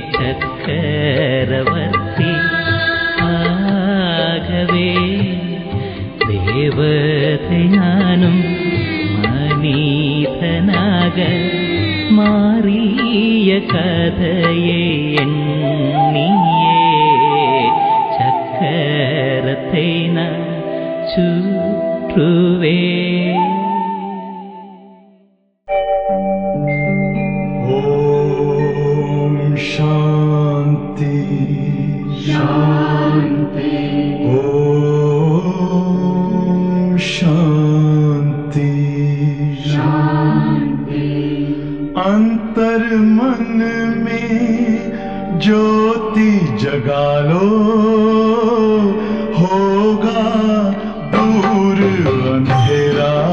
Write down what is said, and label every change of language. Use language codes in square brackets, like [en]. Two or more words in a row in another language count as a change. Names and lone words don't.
[ta] சக்கரவர்த்தி ஆகவே தேவதை நானும் மனிதனாக மாறிய கதையை எண்ணியே சக்கரத்தை நான் சுற்றுவேன். ஓம் சாந்தி சாந்தி. [hi] ஓம் शांति शांति. अंतर मन में ज्योति जगा लो, होगा दूर अंधेरा.